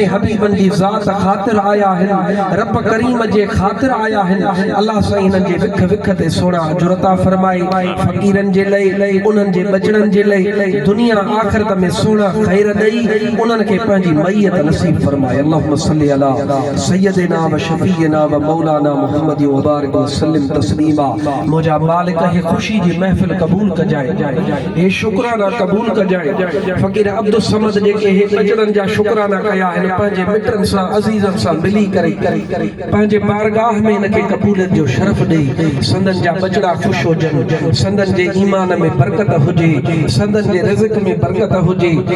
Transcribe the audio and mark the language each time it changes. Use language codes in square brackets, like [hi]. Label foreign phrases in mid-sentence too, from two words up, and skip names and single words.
[sd] हबीबनि जी ज़ात ख़ातिर आया आहिनि रब करीम जे ख़ातिर आया आहिनि अल्लाह साईं हिननि जे विख विख ते सुहिणा अजुर अता फरमाए फ़कीरनि जे लाइ उन्हनि जे बचड़नि जे लाइ दुनिया आख़िरत में सुहिणा ख़ैर ॾेई उन्हनि खे पंहिंजी मैयत नसीब फरमाए [ar] اللهم صل على سيدنا و شفينا و مولانا محمد و بارك و سلم تسليما [sd] मुझा मालिक हे खुशी जी महफिल कबूल कजाए हे शुक्राना कबूल कजाए फ़कीर अब्दुल समद जेके हे बचड़नि जा शुक्राना कया आहिनि पंहिंजे मिटनि सां अज़ीज़नि सां मिली करे पंहिंजे बारगाह में इनखे क़बूलियत जो शरफ़ ॾेई संदन जा बचड़ा ख़ुशि हुजनि संदन जे ईमान में बरकत हुजे संदन जे रिज़्क़ में बरकत हुजे